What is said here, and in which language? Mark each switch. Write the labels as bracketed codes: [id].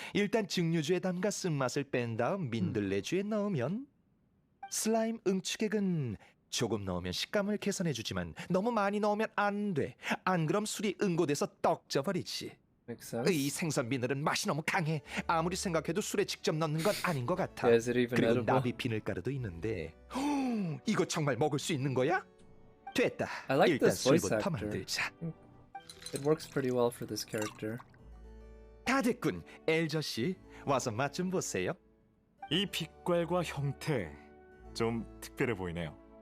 [ko] 일단 증류주에 담가 쓴맛을 뺀 다음 민들레주에 넣으면 슬라임 응축액은 조금 넣으면 식감을 개선해주지만 너무 많이 넣으면 안 돼. 안 그럼 술이 응고돼서 떡져버리지. 이 생선 비늘은 맛이 너무 강해. 아무리 생각해도 술에 직접 넣는 건 아닌 것 같아. 그리고 나비 비늘가루도 있는데 이거 정말 먹을 수 있는 거야? 됐다. 일단 술부터 만들자. [en] It works pretty well for this character. [ko] 다 됐군. 엘저 씨, 와서 맛 좀 보세요. 이 빛깔과 형태 좀 특별해 보이네요.